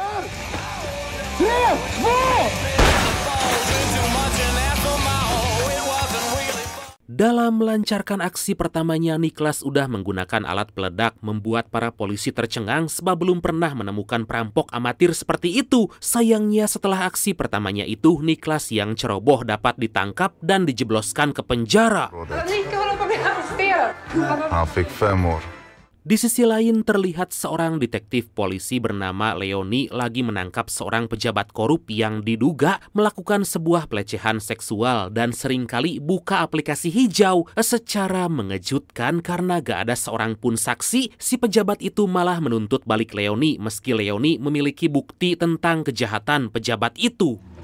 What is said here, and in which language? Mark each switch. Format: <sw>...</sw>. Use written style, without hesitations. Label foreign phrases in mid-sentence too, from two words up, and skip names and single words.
<id>Dalam melancarkan aksi pertamanya, Niklas udah menggunakan alat peledak membuat para polisi tercengang sebab belum pernah menemukan perampok amatir seperti itu. Sayangnya setelah aksi pertamanya itu, Niklas yang ceroboh dapat ditangkap dan dijebloskan ke penjara.</id> <sv>Han fick 5 år.</sv> <id>Di sisi lain terlihat seorang detektif polisi bernama Leoni lagi menangkap seorang pejabat korup yang diduga melakukan sebuah pelecehan seksual dan seringkali buka aplikasi hijau. Secara mengejutkan karena gak ada seorang pun saksi, si pejabat itu malah menuntut balik Leoni meski Leoni memiliki bukti tentang kejahatan pejabat itu.</id>